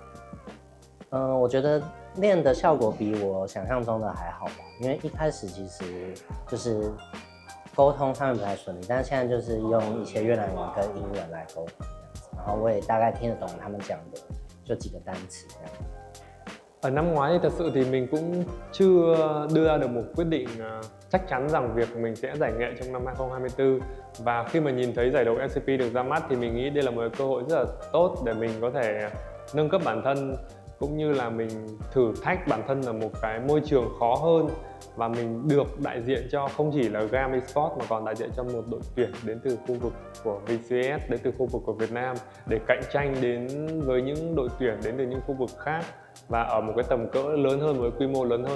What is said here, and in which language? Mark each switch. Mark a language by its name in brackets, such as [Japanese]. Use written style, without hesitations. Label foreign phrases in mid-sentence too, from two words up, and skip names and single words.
[Chinese] 我觉得练的效果比我想象中的还好吧，因为一开始其实就是沟通上面不太顺利，但是现在就是用一些越南文跟英文来沟通这样子，然后我也大概听得懂他们讲的，就几个单词这样。 [Vietnamese] Ở năm ngoái thì thật sự thì mình cũng chưa đưa ra được một quyết định chắc chắn rằng việc mình sẽ giải nghệ trong năm 2024, và khi mà nhìn thấy giải đấu LCP được ra mắt thì mình nghĩ đây là một cơ hội rất là tốt để mình có thể nâng cấp bản thân, cũng như là mình thử thách bản thân ở một cái môi trường khó hơn, và mình được đại diện cho không chỉ là Gam Esports mà còn đại diện cho một đội tuyển đến từ khu vực của VCS, đến từ khu vực của Việt Nam, để cạnh tranh đến với những đội tuyển đến từ những khu vực khác và ở một cái tầm cỡ lớn hơn, với quy mô lớn hơn.